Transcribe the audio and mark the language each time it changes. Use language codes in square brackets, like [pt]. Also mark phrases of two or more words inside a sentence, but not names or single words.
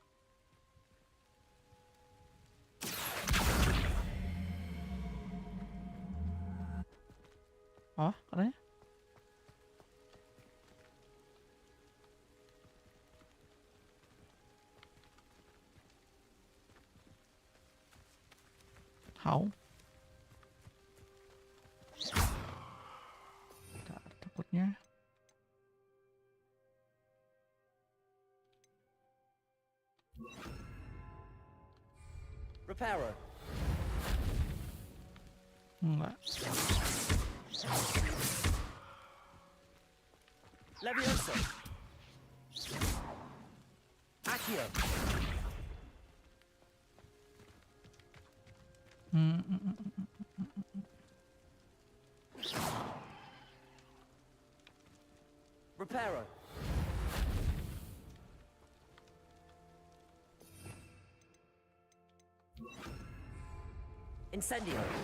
[id] Oh, katanya? How? Bentar, takutnya. Reparo. Enggak. Levioso. Accio. Reparo. Incendio.